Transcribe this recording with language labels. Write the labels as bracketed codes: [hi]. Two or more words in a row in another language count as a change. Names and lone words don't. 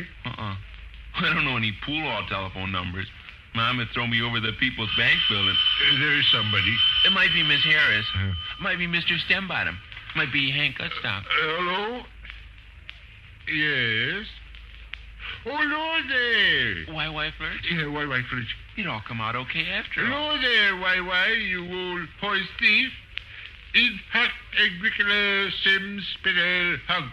[en] I don't know any pool hall telephone numbers. Mom had thrown me over the People's Bank building. There's somebody. It might be Miss Harris. Might be Mr. Stembottom. Might be Hank Gutstop. Hello? Yes? Oh, hello there. Y.Y. Flirch? Yeah, Y.Y. Flirch. It all come out okay after all. Hello there, Y.Y., you old horse thief. In hac agricola sim spinel hunk.